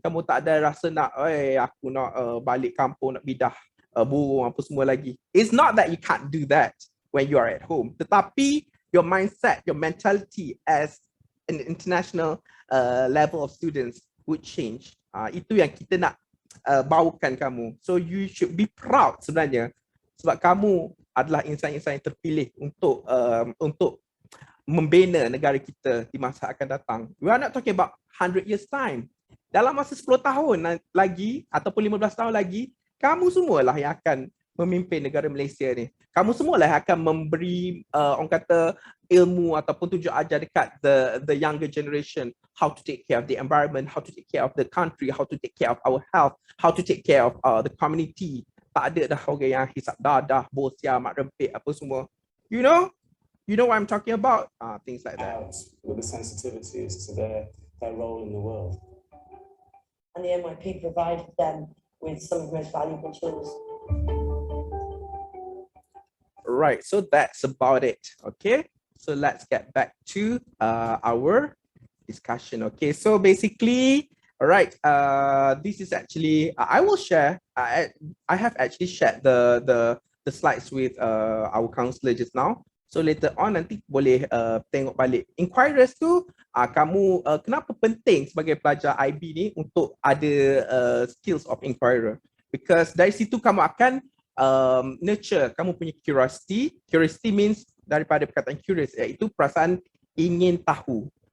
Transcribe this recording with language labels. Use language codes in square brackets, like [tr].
[ms] Kamu tak ada rasa nak, aku nak balik kampung, nak bidah burung apa semua lagi. [en] It's not that you can't do that when you are at home. Tetapi your mindset, your mentality as an international level of students would change. [ms] Itu yang kita nak bawakan kamu. [en] So you should be proud [ms] sebenarnya sebab kamu adalah insan-insan yang terpilih untuk membina negara kita di masa akan datang. [en] We are not talking about 100 years time. [ms] Dalam masa 10 tahun lagi ataupun 15 tahun lagi, kamu semualah yang akan memimpin negara Malaysia ni. Kamu semualah yang akan memberi orang kata ilmu ataupun tunjuk ajar dekat [en] the younger generation how to take care of the environment, how to take care of the country, how to take care of our health, how to take care of the community. [ms] Tak ada dah orang yang hisap dadah, bosia, mak rempit apa semua. [en] You know what I'm talking about? Things like that. With the sensitivities to their role in the world. And the MIP provided them with some of the most valuable tools. Right, so that's about it. Okay, so let's get back to our discussion. Okay, so basically, all right, this is actually I will share. I have actually shared the slides with our counselor just now. So later on [ms] nanti boleh tengok balik. Inquirers tu, kamu kenapa penting sebagai pelajar IB ni untuk ada [en] skills of inquirer? [ms] Because dari situ kamu akan nurture kamu punya curiosity. Curiosity means daripada perkataan curious, iaitu perasaan ingin tahu.